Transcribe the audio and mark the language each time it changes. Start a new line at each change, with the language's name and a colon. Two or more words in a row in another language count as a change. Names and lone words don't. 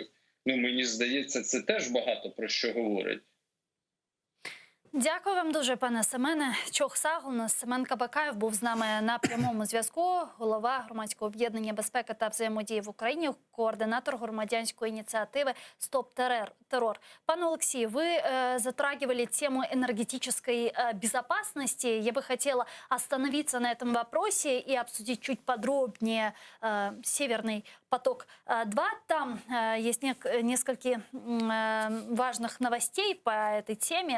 Ukrainian: Мені здається, це теж багато про що говорить. Дякую вам дуже, пане Семене. Чох Сагун, Семен Кабакаєв був з нами на прямому зв'язку. Голова громадського об'єднання «Безпека та взаємодія в Україні», координатор громадянської инициативы «Стоп террор». Пане Олексій,
Russian: вы затрагивали тему энергетической безопасности. Я бы хотела остановиться на этом вопросе и обсудить чуть подробнее «Северный поток-2». Там есть несколько важных новостей по этой теме.